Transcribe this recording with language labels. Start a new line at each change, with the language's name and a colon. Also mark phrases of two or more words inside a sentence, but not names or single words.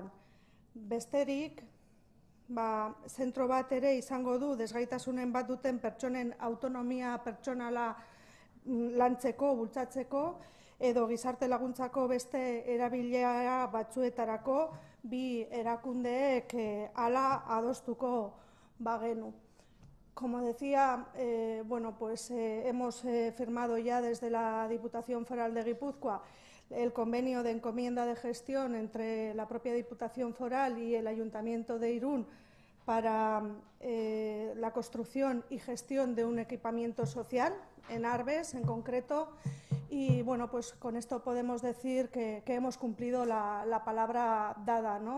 Basque: Besterik, zentro bat ere izango du desgaitasunen bat duten pertsonen autonomia pertsonala lantzeko, bultzatzeko, edo gizarte laguntzako beste erabilera batzuetarako bi erakundeek hala adostuko bagenu.
Spanish: Como decía, hemos firmado ya desde la Diputación Foral de Guipúzcoa el convenio de encomienda de gestión entre la propia Diputación Foral y el Ayuntamiento de Irún para la construcción y gestión de un equipamiento social en Arbez, en concreto, y bueno, pues con esto podemos decir que hemos cumplido la palabra dada, ¿no?